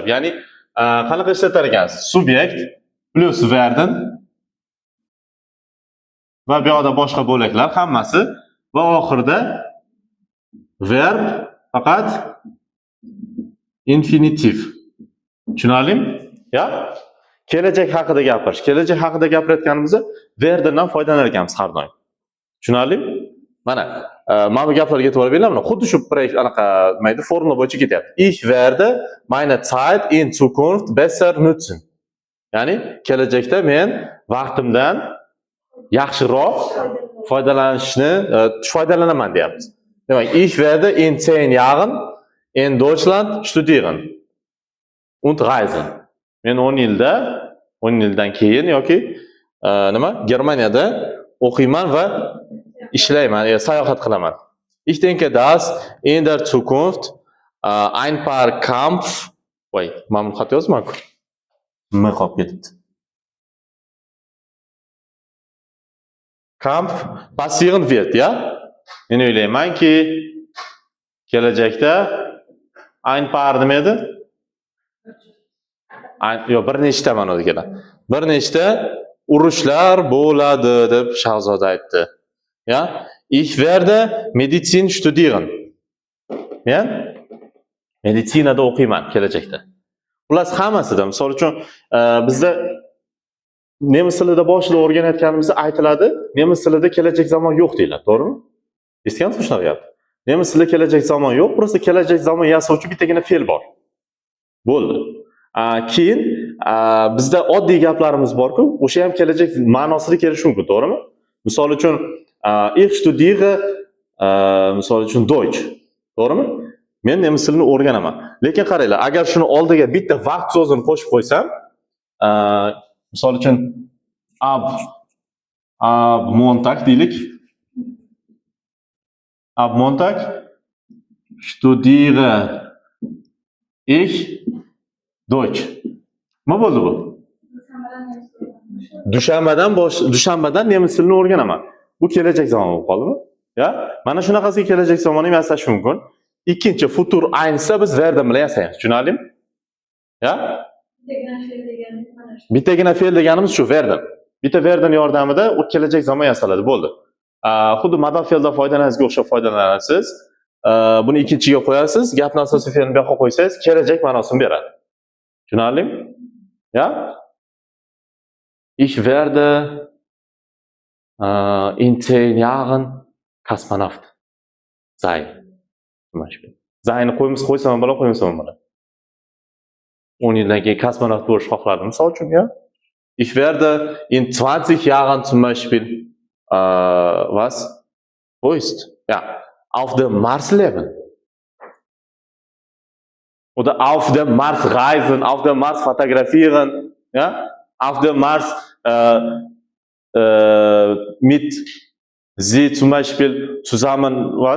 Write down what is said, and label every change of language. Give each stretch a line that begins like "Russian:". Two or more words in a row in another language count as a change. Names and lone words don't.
Uzbek: Ya'ni qanaqa ishlatar ekansiz? Subyekt plus werden va bu yoqda boshqa bo'laklar hammasi va oxirida verb faqat infinitiv. Tushunarlimi? Ya? Kelajak haqida gapirish. Kelajak haqida gapirayotganimizda verdendan foydalanar ekanmiz har doim. Tushunarlimi? Mana, mana bu gaplarga e'tibor beringlar. Mana xuddi shu anaqa nima edi, formula bo'yicha ketyapti.
German: Ich werde meine Zeit in Zukunft besser nutzen.
Uzbek: Ya'ni kelajakda men vaqtimdan yaxshiroq foydalanaman deyapmiz. Demak,
German: ich werde in 10 Jahren in Deutschland studieren und reisen.
Uzbek: Men 10 yildan keyin yoki nima? Germaniyada o'qiyman va ishlayman, sayohat qilaman.
German: Ich denke, dass in der Zukunft ein paar Kampf,
Uzbek: voy, mana xat yozmaku. Nima qolib ketibdi?
German: Kampf passieren wird,
Uzbek: ya? Men o'ylaymanki, kelajakda
German: ein paar
Uzbek: nima edi? Yo'q, bir nechta mana o'zi keladi. Bir nechta urushlar bo'ladi deb Shahzoda aytdi. Ya?
German: Ich werde Medizin studieren.
Uzbek: Men meditsinada o'qiyman kelajakda. Xullas hammasida, misol uchun, bizda nemis tilida boshida o'rganayotganimizda aytiladi, nemis tilida kelajak zamon yo'q deyiladi, to'g'rimi? Eshitgansiz shunaqa gap? Nemis tilida kelajak zamon yo'q, просто kelajak zamon yasovchi bittagina fe'l bor. Bo'ldi. Keyin bizda oddiy gaplarimiz bor-ku, o'sha ham kelajak ma'nosida kelishi mumkin, to'g'rimi? Misol uchun,
German: ich studiere,
Uzbek: misol uchun Deutsch, to'g'rimi? Men nemis tilini o'rganaman. Lekin qaranglar, agar shuni oldiga bitta vaqt so'zini qo'shib qo'ysam, misol uchun
German: ab Montag
Uzbek: deylik.
German: Ab Montag studiere ich Deutsch.
Uzbek: Nima bo'ldi bu? Dushanbadan nemis tilini o'rganaman. Bu kelajak zamon bo'lib qoldimi? Ya? Mana shunaqasiga kelajak zamonni ham yasash mumkin. Ikkinchi
German: futur aynisa
Uzbek: biz werden bilan yasaymiz. Tushunarlimi? Ya? Bittagina fe'l deganimiz shu werden. Bitta werden yordamida u kelajak zamon yasaladi, bo'ldi. Xuddi modal fe'ldan foydalanishga o'xshab foydalanasiz. Buni ikkinchiga qo'yasiz, gapni asosiy fe'lni bu yoqqa qo'ysangiz, kelajak ma'nosini beradi. Tushunarlimi? Ya?
German: Ich werde in 10 Jahren Kosmonaut sein.
Uzbek: Zayni qo'ysam bo'la, qo'ymasam bo'la. 10 yildan keyin kosmonavt bo'lish xohladim, misol uchun, ya.
German: Ich werde in 20 Jahren zum Beispiel was? Wo ist? Ja, auf dem Mars leben. Oder auf dem Mars reisen, auf dem Mars fotografieren, ja? Auf dem Mars mit Sie zum Beispiel zusammen was?